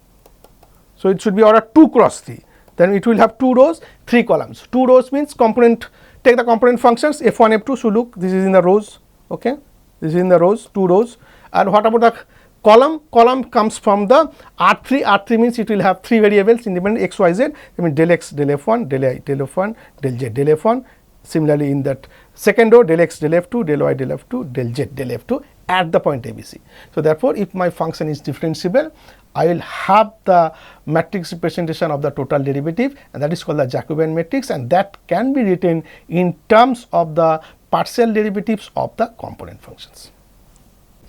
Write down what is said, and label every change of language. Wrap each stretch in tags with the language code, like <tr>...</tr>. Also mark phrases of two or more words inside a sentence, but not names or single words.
<en>So, it should be order 2 cross 3. Then it will have 2 rows, 3 columns. 2 rows means component, take the component functions F1, F2. So, look, this is in the rows, okay. This is in the rows, 2 rows. And what about the column? Column comes from the R3. R3 means it will have 3 variables independent x, y, z. I mean del x, del f1, del I, del f1, del z, del f1. Similarly, in that second row, del x, del f2, del y, del f2, del z, del f2 at the point ABC. So, therefore, if my function is differentiable, I will have the matrix representation of the total derivative, and that is called the Jacobian matrix, and that can be written in terms of the partial derivatives of the component functions.</en>